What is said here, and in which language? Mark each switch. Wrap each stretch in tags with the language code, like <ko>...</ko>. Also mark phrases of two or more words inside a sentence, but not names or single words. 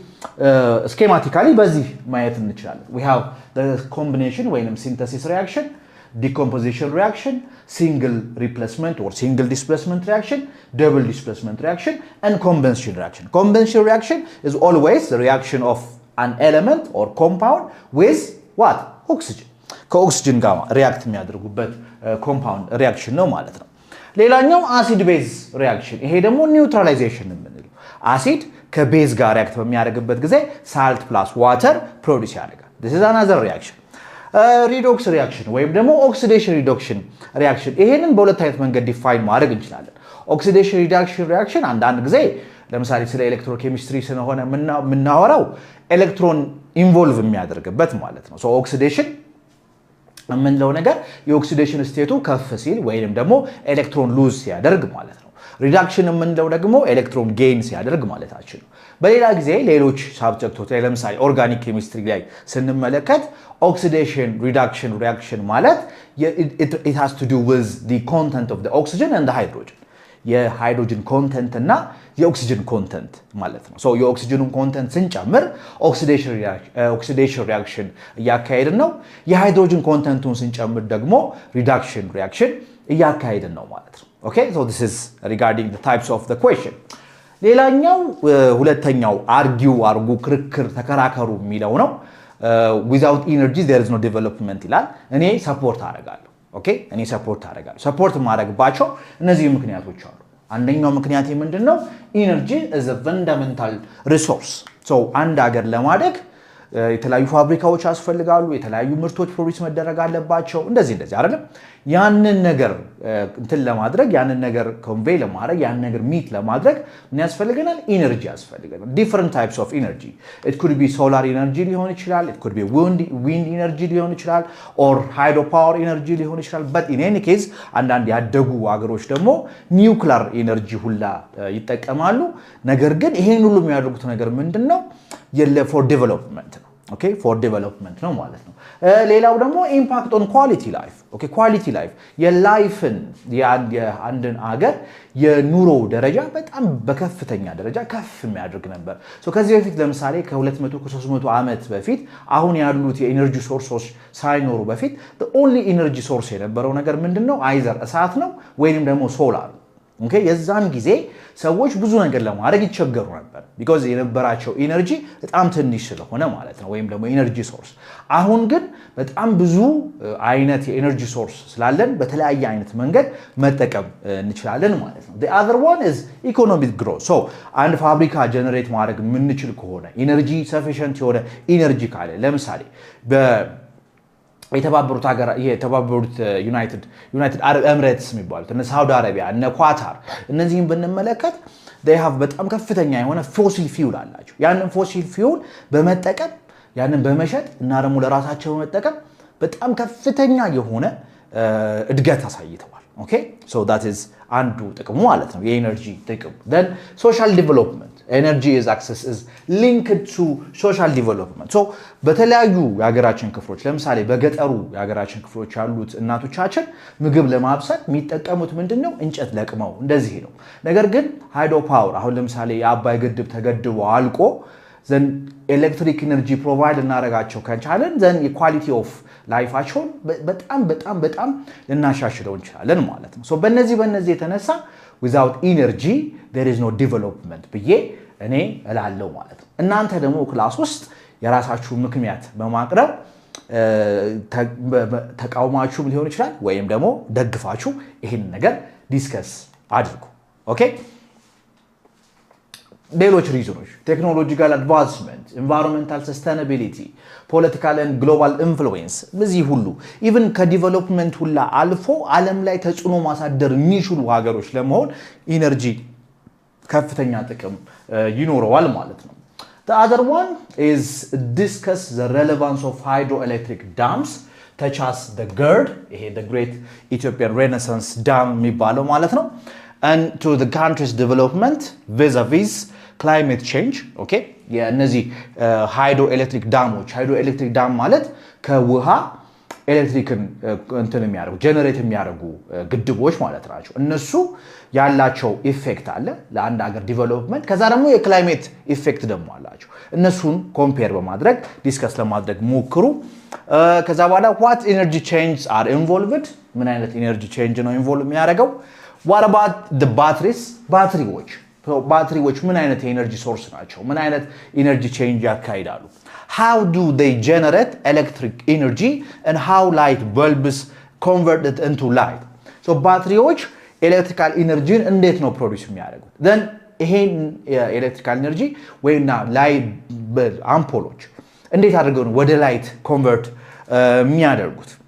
<am>ስኬማቲካሊ በዚህ ማየት እንችላለን</am> <en>we have the combination ወይንም synthesis reaction decomposition reaction single replacement or single displacement reaction double displacement reaction and convention reaction is always the reaction of an element or compound with what oxygen</en> <am>ከኦክሲጅን ጋር ሪአክት የሚያደርጉበት</am> <en>compound reaction</en> <am>ነው ማለት ነው ሌላኛው</am> <en>acid base reaction</en> <am>ይሄ ደግሞ ኒውትራላይዜሽን የምንለው አሲድ ከቤዝ ጋር ሪአክት በሚያደርግበት ጊዜ</am> <en>salt plus water produce</en> <am>ያደርጋል</am> <en>this is another reaction redox reaction</en> <am>ወይም ደግሞ</am> <en>oxidation reduction reaction</en> <am>ይሄንን በሁለት አይነት መንገድ ዲፋይን ማድረግ እንችላለን</am> <en>oxidation reduction reaction</en> <am>አንድ ጊዜ ለምሳሌ ስለ ኤሌክትሮኬሚስትሪ ስለሆነ ምናወራው</am> <en>electron involve</en> <am>የሚያደርግበት ማለት ነው</am> <en>so oxidation</en> <am>የምንለው ነገር የኦክሲዴሽን ስቴቱ ከፍ ሲል ወይንም ደግሞ</am> <en>electron lose</en> <am>ሲያደርግ ማለት ነው ሪዳክሽን የምንለው ደግሞ</am> <en>electron gain</en> <am>ሲያደርግ ማለታችን ነው በሌላ ጊዜ ሌሎች ሳብጀክቶች ላይ ለምሳሌ</am> <en>organic chemistry</en> <am>ላይ ስንመለከት</am> <en>oxidation reduction reaction</en> <am>ማለት</am> <en>it has to do with the content of the oxygen and the hydrogen</en> <am>የሃይድሮጅን ኮንተንት እና የኦክሲጅን ኮንተንት ማለት ነው ሶ የኦክሲጅኑን ኮንተንት ስንጨምር</am> <en>oxidation reaction</en> <am>እያካሄድን ነው የሃይድሮጅን ኮንተንቱን ስንጨምር ደግሞ</am> <en>reduction reaction</en> <am>እያካሄድን ነው ማለት ነው</am> <en>okay so this is regarding the types of the question</en> <am>ሌላኛው ሁለተኛው አርጊው አርጉ ክርክር ተከራከሩ የሚለው ነው</am> <en>without energy there is no development</en> <am>ይላል እኔ ሰፖርት አደርጋለሁ ኦኬ እኔ ሰፖርት አደርጋለሁ ሰፖርት ማድረግባቸው እነዚህ ምክንያቶች አሉ አንደኛው ምክንያት ምንድነው</am> <en>energy is a fundamental resource so</en> <am>አንድ ሀገር ለማደግ የተለያዩ ፋብሪካዎች ያስፈልጋሉ የተለያዩ ምርቶች ፕሮዲዩስ መደረግ አለባቸው እንደዚህ አይደለም ያንን ነገር እንትን ለማድረግ ያንን ነገር ኮንቬይ ለማድረግ ያንን ነገር ሚት ለማድረግ ምን ያስፈልገናል ኢነርጂ ያስፈልገናል</am> <en>different types of energy it could be solar energy</en> <am>ሊሆን ይችላል</am> <en>it could be wind energy</en> <am>ሊሆን ይችላል</am> <en>or hydropower energy</en> <am>ሊሆን ይችላል</am> <en>but in any case</en> <am>አንዳንድ ያደጉ ሀገሮች ደግሞ</am> <en>nuclear energy</en> <am>ሁላ ይጠቀማሉ ነገር ግን ይሄን ሁሉ የሚያደርጉት ነገር ምንድነው</am> <en>for development</en> <am>ነው okay</am> <en>for development</en> <am>ነው ማለት ነው ሌላው ደግሞ</am> <en>impact on quality life okay quality life</en> <am>የላይፍን የአንድን ሀገር የኑሮ ደረጃ በጣም በከፍተኛ ደረጃ ከፍ የሚያደርግ ነበር so ከዚህ በፊት ለምሳሌ ከ200 ከ300 ዓመት በፊት አሁን ያሉት የኤነርጂ ሶርሶች ሳይኖሩ በፊት</am> <en>the only energy source</en> <am>የነበረው ነገር ምንድነው either እሳት ነው ወይንም ደግሞ</am> <en>solar okay</en> <am>የዛን ጊዜ ሰዎች ብዙ ነገር ለማድረግ ይቸገሩ ነበር because የነበራቸው ኢነርጂ በጣም ትንሽ ስለሆነ ማለት ነው ወይም ደግሞ</am> <en>energy source</en> <am>አሁን ግን በጣም ብዙ አይነት የኢነርጂ ሶርስ ስላለን በተለያየ አይነት መንገድ መጠቀም እንችላለን ማለት ነው</am> <en>the other one is economic growth so</en> <am>አንድ ፋብሪካ ጀነሬት ማድረግ የምንችል ከሆነ ኢነርጂ sufficient የሆነ ኢነርጂ ካለ ለምሳሌ የተባበሩት ዩናይትድ አረብ ኤሚሬትስ የሚባሉት እነ ሳውዲ አረቢያ እነ ኳታር እነዚህን ብንመለከት</am> <en>they have</en> <am>በጣም ከፍተኛ የሆነ</am> <en>fossil fuel</en> <am>አላቸው። ያንን</am> <en>fossil fuel</en> <am>በመጠቀም ያንን በመሸጥ እና ደግሞ ለራሳቸው በመጠቀም በጣም ከፍተኛ የሆነ እድገት አሳይተዋል።</am> <en>okay so that is</en> <am>አንዱ ጥቅሙ ማለት ነው የኤነርጂ ጥቅሙ።</am> <en>then social development energy is access is linked to social development so</en> <am>በተለያዩ የሀገራችን ክፍሎች ለምሳሌ በገጠሩ የሀገራችን ክፍሎች ያሉት እናቶቻችን ምግብ ለማብሰል የሚጠቀሙት ምንድነው እንጨት ለቅመው እንደዚህ ነው። ነገር ግን</am> <en>hydro power</en> <am>አሁን ለምሳሌ የአባይ ግድብ ተገድቦ አልቆ</am> <en>then electric energy provide</en> <am>እናረጋቸው ከቻለን</am> <en>then equality of</en> <am>ላይፋቸውን በጣም ልናሻሽለው እንችላለን ማለት ነው። ሶ በእነዚህ የተነሳ</am> <en>without energy there is no development</en> <am>ብዬ እኔ እላለሁ ማለት ነው። እናንተ ደግሞ ክላስ ውስጥ የራሳችሁ ምክንያት በማቅረብ ተቃውማችሁም ሊሆን ይችላል ወይም ደግሞ ደግፋችሁ ይሄን ነገር ዲስከስ አድርጉ። ኦኬ ሌሎች ሪዝኖች</am> <en>technological advancement environmental sustainability political and global influence</en> <am>በዚህ ሁሉ ኢቭን ከዲቨሎፕመንት ሁላ አልፎ ዓለም ላይ ተጽዕኖ ማሳደር የሚችሉ ሀገሮች ለመሆን ኢነርጂ ከፍተኛ ጥቅም ይኖረዋል ማለት ነው።</am> <en>The other one is discuss the relevance of hydroelectric dams such as the GERD the Great Ethiopian Renaissance Dam</en> <am>የሚባለው ማለት ነው</am> <en>and to the country's development vis-a-vis climate change okay</en> <am>የነዚህ</am> <en>hydroelectric dam</en> <am>ማለት ከውሃ ኤሌክትሪክን እንትን የሚያደርጉ ጀነሬት የሚያደርጉ ግድቦች ማለት ናቸው። እነሱ ያላቸው ኢፌክት አለ ለአንድ ሀገር ዲቨሎፕመንት ከዛ ደግሞ የክላይሜት ኢፌክት ደግሞ አላቸው። እነሱን ኮምፔር በማድረግ ዲስከስ ለማድረግ ሞክሩ። ከዛ በኋላ</am> <en>what energy changes are involved</en> <am>ምን አይነት</am> <en>energy change</en> <am>ነው ኢንቮልቭ የሚያደርገው</am> <en>what about the</en> <am>batteries ምን አይነት</am> <en>energy source</en> <am>ናቸው ምን አይነት</am> <en>energy change</en> <am>ያካሂዳሉ</am> <en>how do they generate electric energy and how light bulbs convert it into light so batteries electrical energy</en> <am>እንዴት ነው ፕሮዲዩስ የሚያደርጉት then ይሄን</am> <en>electrical energy</en> <am>ወይና ላይት አምፖሎች እንዴት አድርገው ነው ወደ ላይት ኮንቨርት የሚያደርጉት</am>